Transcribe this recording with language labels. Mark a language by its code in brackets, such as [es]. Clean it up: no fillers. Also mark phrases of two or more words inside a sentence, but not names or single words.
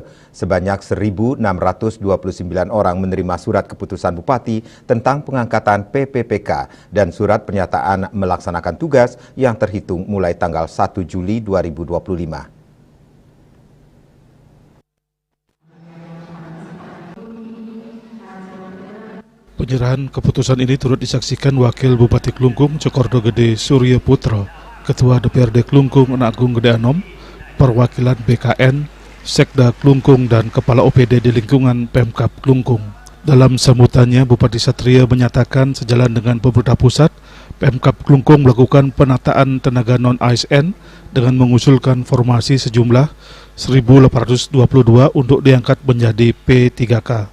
[id] Sebanyak 1.629 orang menerima surat keputusan Bupati tentang pengangkatan PPPK dan surat pernyataan melaksanakan tugas yang terhitung mulai tanggal 1 Juli 2025. Penyerahan keputusan ini turut disaksikan Wakil Bupati Klungkung Cokordo Gede Surya Putra, Ketua DPRD Klungkung Anak Agung Gede Anom, perwakilan BKN, Sekda Klungkung dan Kepala OPD di lingkungan Pemkab Klungkung. Dalam sambutannya, Bupati Satrio menyatakan sejalan dengan pemerintah pusat, Pemkab Klungkung melakukan penataan tenaga non-ASN dengan mengusulkan formasi sejumlah 1.822 untuk diangkat menjadi P3K.